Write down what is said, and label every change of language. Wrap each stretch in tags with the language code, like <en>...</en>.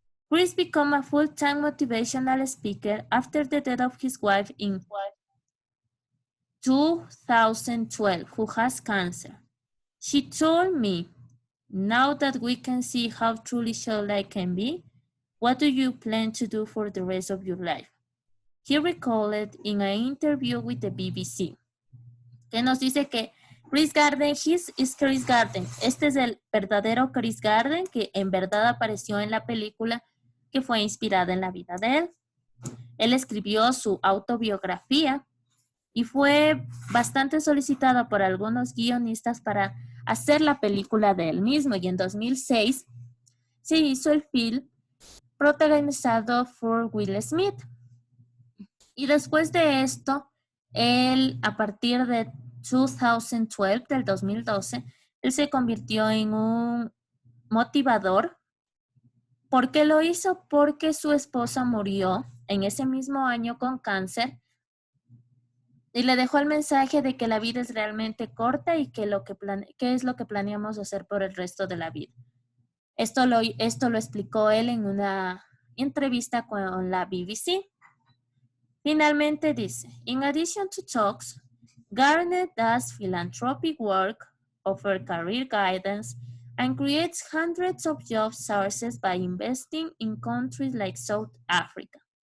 <en>Chris became a full-time motivational speaker after the death of his wife in 2012, who has cancer. She told me, now that we can see how truly childlike can be, what do you plan to do for the rest of your life? He recalled in an interview with the BBC.</en> <es>Que nos dice que Chris Garden,</es> <en>is</en> <es>Chris Garden. Este es el verdadero Chris Garden que en verdad apareció en la película que fue inspirada en la vida de él. Él escribió su autobiografía y fue bastante solicitado por algunos guionistas para hacer la película de él mismo. Y en 2006 se hizo el film protagonizado por Will Smith. Y después de esto, él a partir de 2012, del 2012, él se convirtió en un motivador. ¿Por qué lo hizo? Porque su esposa murió en ese mismo año con cáncer y le dejó el mensaje de que la vida es realmente corta y que qué es lo que planeamos hacer por el resto de la vida. Esto lo explicó él en una entrevista con la BBC. Finalmente dice,</es> <en>in addition to talks, Garner does philanthropic work, offers career guidance, and creates hundreds of job sources by investing in countries like South Africa.</en>